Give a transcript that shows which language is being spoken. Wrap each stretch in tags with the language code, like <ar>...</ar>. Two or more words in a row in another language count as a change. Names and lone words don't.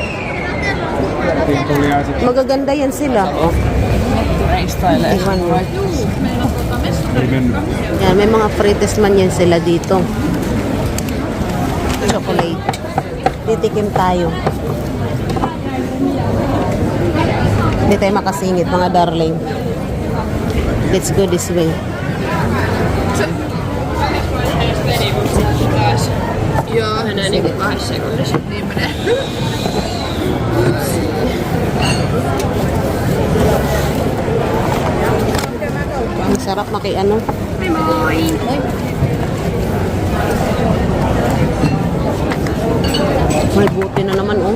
<tl>Magaganda yan sila. Tikman mo. Yan, may mga frites man yan sila dito. Chocolate. Titikim tayo. Hindi tayo makasingit, mga darling.</tl> <en>Let's go this way.</en> <fi>Joo, hänen niinku 2 sekunnissa niin menee.</fi> <tl>Ang sarap ano. May buti na naman, oh.</tl>